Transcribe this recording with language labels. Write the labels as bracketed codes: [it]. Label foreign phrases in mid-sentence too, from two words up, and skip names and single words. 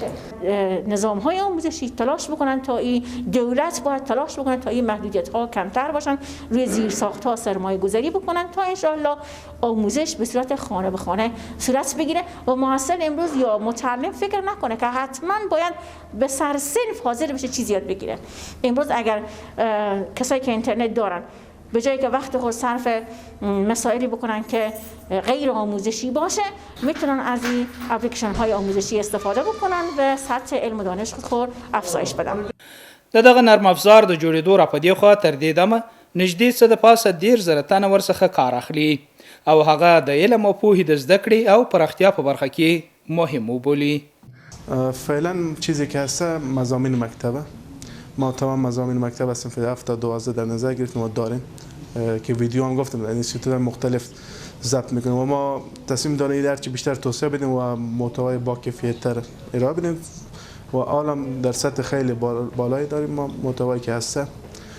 [fa] نظام های آموزشی تلاش بکنن تا این دولت باید تلاش بکنن تا این محدودیت ها کمتر باشن، روی زیرساخت ها سرمایه گذاری بکنن تا انشالله آموزش به صورت خانه به خانه صورت بگیره و محصل امروز یا متعلم فکر نکنه که حتما باید به سرصنف حاضر بشه چیز یاد بگیره. امروز اگر کسایی که اینترنت دارن به جایی که وقت خود صرف مسائلی بکنن که غیر آموزشی باشه میتونن از این اپلیکیشن های آموزشی استفاده بکنن و سطح علم و دانش خود افزایش بدن. [ps] دغه نرم افزار د جوړېدو را په دې خوا تر دې دمه نږدې څه د پاسه 10,000 تنه ورڅخه کار اخلي او هغه د علم او پوهې د زده کړې او پراختیا په برخه کې مهم وبولي. [fa] فعلا چیزی که هست مضامین مکتبه. ما تمام مضامین مکتب هستیم فی 7 تا 12 در نظر گرفتیم و داریم که ویدیو هم گفتم انستیتوت مختلف ضبط میکنیم و ما تصمیم داریم هرچی بیشتر توسعه بدیم و محتوای با کیفیت تر ارائه بدیم و عالم در سطح خیلی بالایی داریم ما محتوایی که هسته